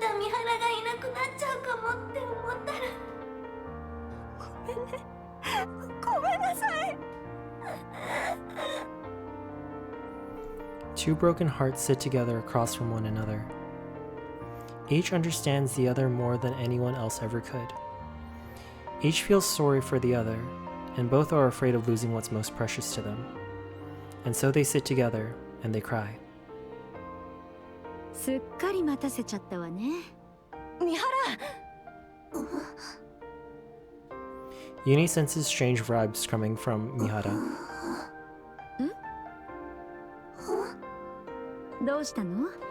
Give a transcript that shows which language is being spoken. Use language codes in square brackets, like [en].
[ja] また三原がいなくなっちゃうかもって思ったら。ごめんね、ごめんなさい。 [en] Two broken hearts sit together across from one another. Each understands the other more than anyone else ever could. Each feels sorry for the other, and both are afraid of losing what's most precious to them. And so they sit together and they cry. [ja] すっかり待たせちゃったわね。三原、 [en] Uni senses strange vibes coming from Mihara. [ja] どうしたの？